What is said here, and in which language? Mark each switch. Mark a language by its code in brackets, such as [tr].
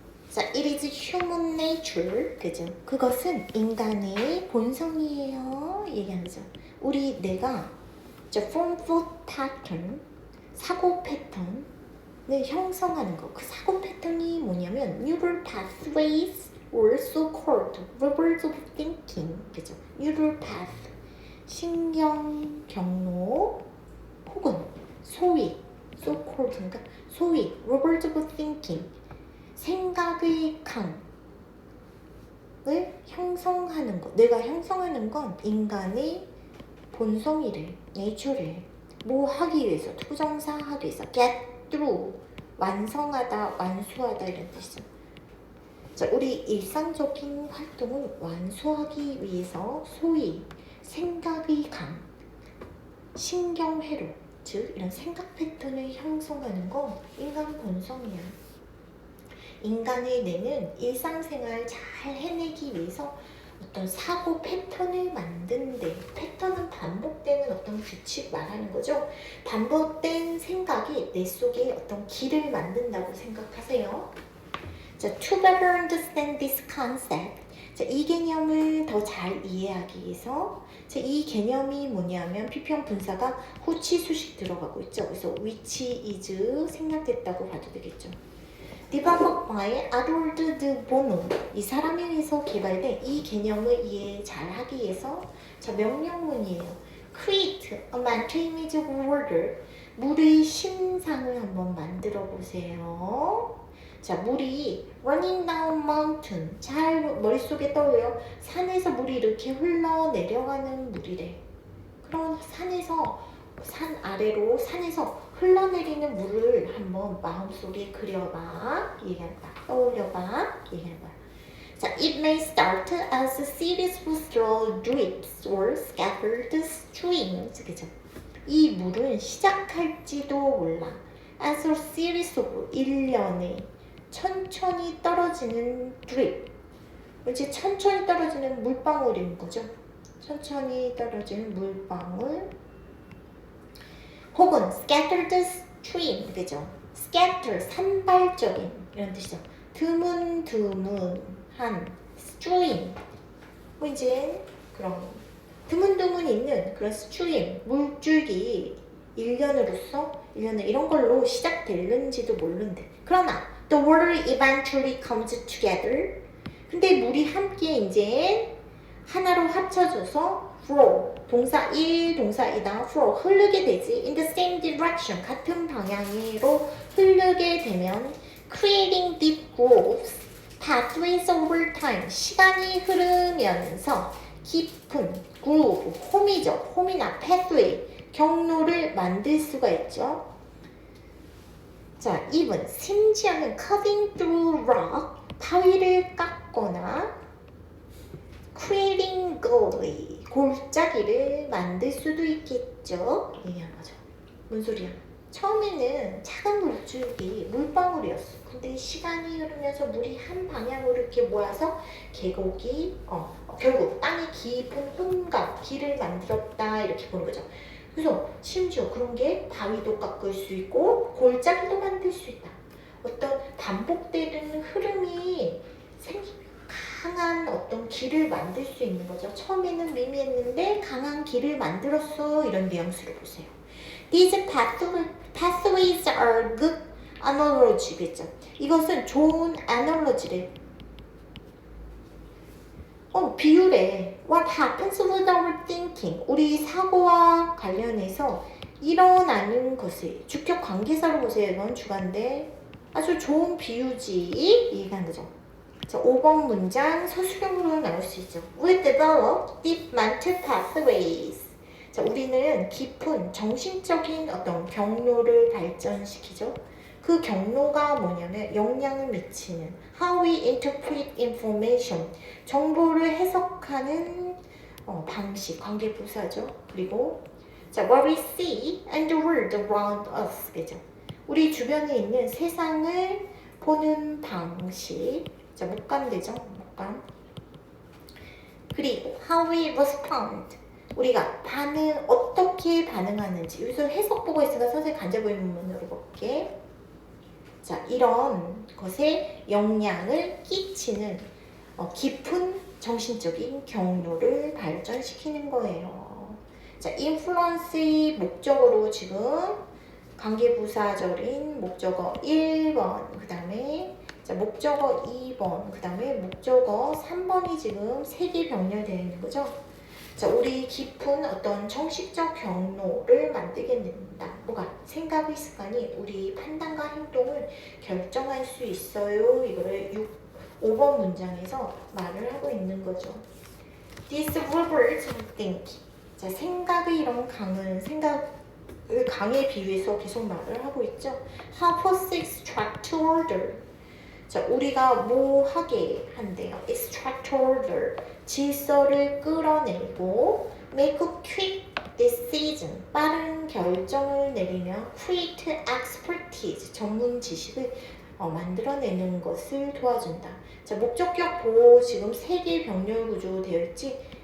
[en] 자, it is human nature, [ko] 그죠? 그것은 인간의 본성이에요. 얘기하는 거죠. 우리 뇌가 [en] form thought pattern, [ko] 사고 패턴을 형성하는 거. 그 사고 패턴이 뭐냐면 [en] neural pathways or so-called rivers of thinking, [ko] 그죠? [en] neural path, [ko] 신경 경로 혹은 소위 [en] so-called, [ko] 그러니까 소위 [en] rivers of thinking, [ko] 생각의 강을 형성하는 것. 내가 형성하는 건 인간의 본성이래, 네이처래. 뭐 하기 위해서, 투정사 하기 위해서, [en] get through, [ko] 완성하다, 완수하다 이런 뜻이죠. 자, 우리 일상적인 활동을 완수하기 위해서 소위 생각의 강, 신경회로, 즉 이런 생각 패턴을 형성하는 건 인간 본성이야. 인간의 뇌는 일상생활 잘 해내기 위해서 어떤 사고 패턴을 만든대. 패턴은 반복되는 어떤 규칙 말하는 거죠. 반복된 생각이 뇌 속에 어떤 길을 만든다고 생각하세요. [en] 자, to better understand this concept. [ko] 자, 이 개념을 더 잘 이해하기 위해서 자, 이 개념이 뭐냐면 피평 분사가 후치 수식 들어가고 있죠. 그래서 which is 생략됐다고 봐도 되겠죠. [en] developed by Adolphe de Bono. [ko] 이 사람에 의해서 개발된 이 개념을 이해 잘 하기 위해서 자, 명령문이에요. [en] create a mental image of water. [ko] 물의 심상을 한번 만들어 보세요. [en] 자, [ko] 물이 [en] running down mountain. [ko] 잘 머릿속에 떠올려. 산에서 물이 이렇게 흘러내려가는 물이래. 그럼 산 아래로 산에서 흘러내리는 물을 한번 마음속에 그려봐. 얘기해봐. 떠올려봐. 얘기해봐. [en] 자, it may start as a series of slow drips or scattered streams. [ko] 그죠? 이 물은 시작할지도 몰라. [en] as a series of [ko] 일련의 천천히 떨어지는 [en] drip. [ko] 이제 천천히 떨어지는 물방울인 거죠. 천천히 떨어지는 물방울. 혹은 [en] scattered stream, [ko] 그죠? scatter, 산발적인 이런 뜻이죠. 드문드문한 stream. 뭐 이제 그런 드문드문 있는 그런 stream, 물줄기 일련으로서 이런 걸로 시작될는지도 모르는데. 그러나 [en] the water eventually comes together. [ko] 근데 물이 함께 이제 하나로 합쳐져서 flow, 동사 1, 동사 2다 flow, 흐르게 되지. [en] in the same direction, [ko] 같은 방향으로 흐르게 되면 [en] creating deep grooves, pathways over time, [ko] 시간이 흐르면서 깊은 [en] groove, [ko] 홈이죠. 홈이나 pathway, 경로를 만들 수가 있죠. 자, [en] even [ko] 심지어는 [en] cutting through rock, [ko] 바위를 깎거나 [en] creating gully, [ko] 골짜기를 만들 수도 있겠죠. 얘기하는 거죠. 뭔 소리야? 처음에는 작은 물줄기, 물방울이었어. 근데 시간이 흐르면서 물이 한 방향으로 이렇게 모여서 계곡이 결국 땅에 깊은 홈과 길을 만들었다 이렇게 보는 거죠. 그래서 심지어 그런 게 바위도 깎을 수 있고 골짜기도 만들 수 있다. 어떤 반복되는 흐름이 강한 어떤 길을 만들 수 있는 거죠. 처음에는 미미했는데 강한 길을 만들었어. 이런 뉘앙스를 보세요. [en] These pathways are good analogy [ko] 겠죠. 이것은 좋은 analogy래. 비유래. [en] What happens with our thinking? [ko] 우리 사고와 관련해서 일어나는 것을 주격 관계사로 보세요. 이건 주관데 아주 좋은 비유지. 얘기하는 거죠. 자, 5번 문장 서술형으로 나올 수 있죠. [en] We develop deep mental pathways. [ko] 자, 우리는 깊은 정신적인 어떤 경로를 발전시키죠. 그 경로가 뭐냐면 영향을 미치는 [en] how we interpret information, [ko] 정보를 해석하는 방식, 관계부사죠. 그리고 자, [en] what we see and the world around us, [ko] 그죠? 우리 주변에 있는 세상을 보는 방식. 자, 목감되죠? 목감. 그리고 [en] how we respond, [ko] 우리가 어떻게 반응하는지. 여기서 해석 보고 있으니까 선생님 간접의문문으로 볼게. 자, 이런 것에 영향을 끼치는 깊은 정신적인 경로를 발전시키는 거예요. 자, influence의 목적어로 지금 관계부사절인 목적어 1번, 그 다음에 자, 목적어 2번, 그 다음에 목적어 3번이 지금 3개 병렬되어 있는 거죠. 자, 우리 깊은 어떤 정식적 경로를 만들게 된다. 뭐가? 생각의 습관이 우리 판단과 행동을 결정할 수 있어요. 이거를 5번 문장에서 말을 하고 있는 거죠. [en] These rivers of thinking. [ko] 자, 생각의 이런 강은 생각을 강에 비유해서 계속 말을 하고 있죠. [en] Help us extract order. [ko] 자, 우리가 뭐 하게 한대요? [en] extract order. [ko] 질서를 끌어내고 [en] make quick decision, [ko] 빠른 결정을 내리며 [en] quick expertise, [ko] 전문 지식을 만들어내는 것을 도와준다. 자, 목적격 보호 지금 3개 병렬 구조 되어 있지?